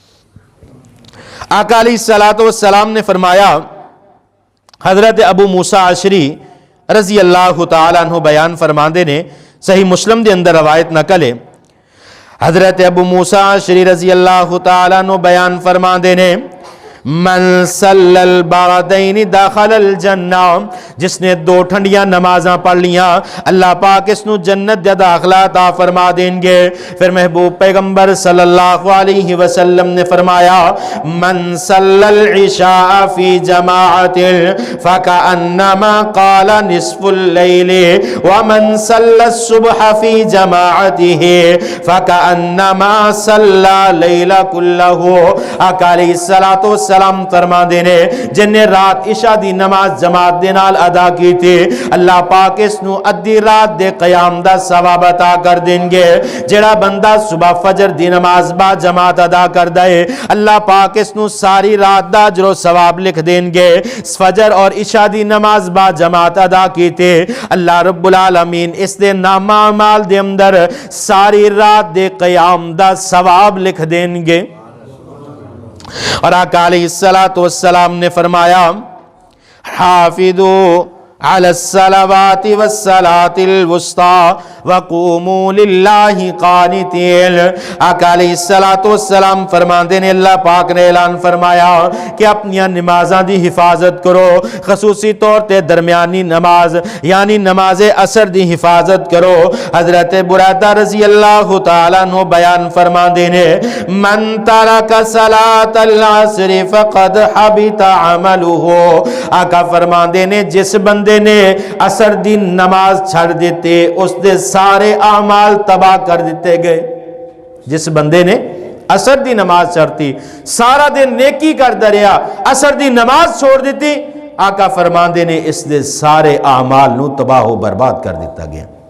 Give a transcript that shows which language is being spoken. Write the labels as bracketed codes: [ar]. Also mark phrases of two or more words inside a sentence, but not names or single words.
[pa] آقا علیہ السلام نے فرمایا، حضرت ابو موسیٰ عشری [ar] رضی اللہ تعالیٰ عنہ [pa] بیان فرماندے نے، صحیح مسلم دے اندر روایت نقل ہے، حضرت ابو موسیٰ عشری [ar] رضی اللہ تعالیٰ عنہ [pa] بیان فرماندے نے، [ar] من صلی البردین داخل الجنہ، [pa] جس نے 2 ٹھنڈیاں نمازاں پڑھ لیاں اللہ پاک اس نو جنت دے داخلہ عطا فرما دیں گے۔ [ur] پھر محبوب پیغمبر [ar] صلی اللہ علیہ وسلم [ur] نے فرمایا [ar] من صلی العشاء فی جماعت فکأنما قال نصف اللیل ومن صلی الصبح فی جماعته فکأنما صلی لیل کلہ۔ [pa] آقا علیہ السلام وسلام فرماندے نے جنہیں رات عشاء دی نماز جماعت دے نال ادا کی تھی اللہ پاک اسنوں ادھی رات دے قیام دا ثواب عطا کر دینگے. جہڑا بندہ صبح فجر دی نماز با جماعت ادا کردا ہے اللہ پاک اسنوں ساری رات دا اجر ثواب لکھ دینگے. فجر اور عشاء دی نماز با جماعت ادا کی تھے [ar] الله رب العالمين [pa] اس دے نامہ اعمال دے اندر ساری رات دے قیام دا ثواب لکھ دینگے. [ur] اور آقا علیہ الصلاۃ والسلام نے فرمایا [ar] حافظوا على الصلوات والصلاة الوسطى وقوموا لله قانتين. [pa] آقا علیہ الصلاۃ والسلام فرماتے نے اللہ پاک نے اعلان فرمایا کہ اپنی نمازاں دی حفاظت کرو، خصوصی طور تے درمیانی نماز یعنی نماز عصر دی حفاظت کرو. حضرت بریدہ [ar] رضي الله تعالى عنه [pa] بیان فرماتے نے [ar] من ترك صلاة العصر فقد حبط عمله. [pa] آقا فرماتے نے جس بندے نے عصر دی نماز چھڈ دیتے اسکے سارے اعمال تباہ کر دتے گئے. جس بندے نے عصر دی نماز چھڈتی سارا دن نیکی کرتا رہا عصر دی نماز چھوڑ دی آقا فرماندے نے اسکے سارے اعمال نوں تباہ برباد کر دتا گیا.